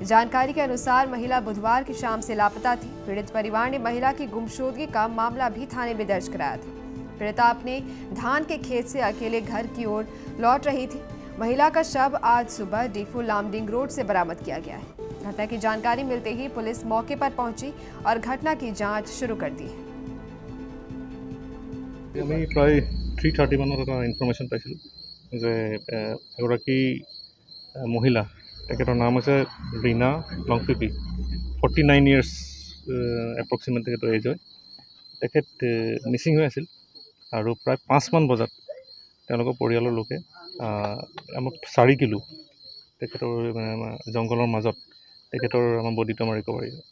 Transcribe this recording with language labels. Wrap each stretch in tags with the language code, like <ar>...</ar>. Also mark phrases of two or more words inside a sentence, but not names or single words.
<hi>जानकारी के अनुसार महिला बुधवार की शाम से लापता थी। पीड़ित परिवार ने महिला की गुमशुदगी का मामला भी थाने में दर्ज कराया था। पीड़िता अपने धान के खेत से अकेले घर की ओर लौट रही थी। महिला का शव आज सुबह डीफू लामडिंग रोड से बरामद किया गया है। घटना की जानकारी मिलते ही पुलिस मौके पर पहुंची और घटना की जांच शुरू कर दी है।</hi> <as>আমি প্রায় 3:30 মানত এটা ইনফৰমেশ্যন পাইছিলোঁ যে এগৰাকী মহিলা, তেখেতৰ নাম হৈছে ৰীনা লংপিপি, 49</as> <en>years approximate</en> <as>তেখেতৰ এজ হয়। তেখেত মিচিং হৈ আছিল আৰু প্ৰায় 5 মান বজাত তেওঁলোকৰ পৰিয়ালৰ লোকে আমাক 4 কিলো তেখেতৰ জংঘলৰ মাজত তেখেতৰ আমাৰ বডিটো আমাৰ ৰিকভাৰী হয়।</as>